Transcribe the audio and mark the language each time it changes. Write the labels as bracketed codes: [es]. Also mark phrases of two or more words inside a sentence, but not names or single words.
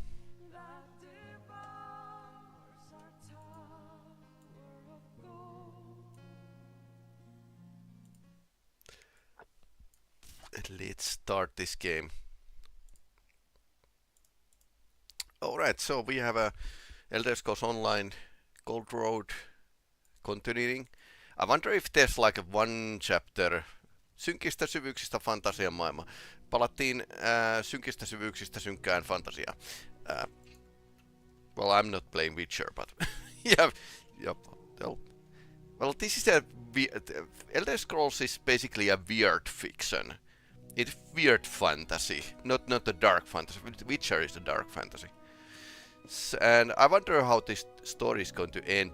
[en] Let's start this game. Alright, so we have a Elder Scrolls Online Gold Road continuing. I wonder if there's like a one chapter [fi] synkistä syvyyksistä fantasian maailma. Palattiin synkistä syvyyksistä synkkään fantasiaan. [en] Well, I'm not playing Witcher, but yeah, well, this is Elder Scrolls is basically a weird fiction. It's weird fantasy, not a dark fantasy. Witcher is a dark fantasy. And I wonder how this story is going to end.